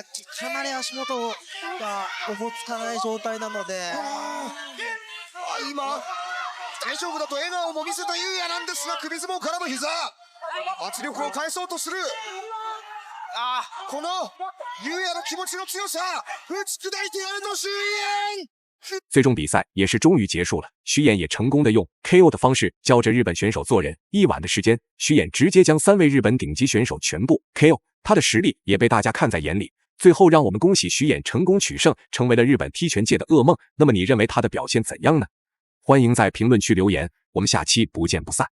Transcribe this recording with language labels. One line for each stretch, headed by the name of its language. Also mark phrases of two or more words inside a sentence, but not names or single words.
Japanese: かなり足元がおぼつかない状態なので。今、大丈夫だと笑顔も見せたゆうやなんですが、首相撲からの膝。圧力を返そうとする。このゆうやの気持ちの强さ、打ち砕いてやると徐彦。
Chinese: 最终比赛也是终于结束了，徐衍也成功的用 KO 的方式教着日本选手做人。一晚的时间，徐衍直接将3位日本顶级选手全部 KO， 他的实力也被大家看在眼里。最后，让我们恭喜徐衍成功取胜，成为了日本踢拳界的噩梦。那么你认为他的表现怎样呢？欢迎在评论区留言，我们下期不见不散。